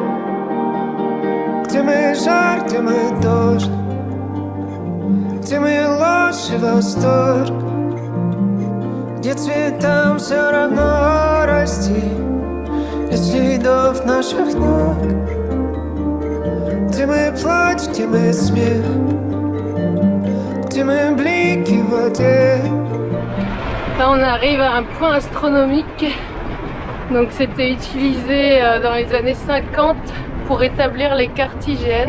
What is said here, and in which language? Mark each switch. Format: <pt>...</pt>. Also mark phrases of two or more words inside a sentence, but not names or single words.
<ru>Где мы жар, где мы дождь, где мы ложь и восторг, где цветам все равно расти из следов наших ног, где мы плач, где мы смех, где мы блики в воде.</ru> <fr>Là on arrive à un point astronomique, donc c'était utilisé dans les années 50 pour établir les cartes IGN.</fr>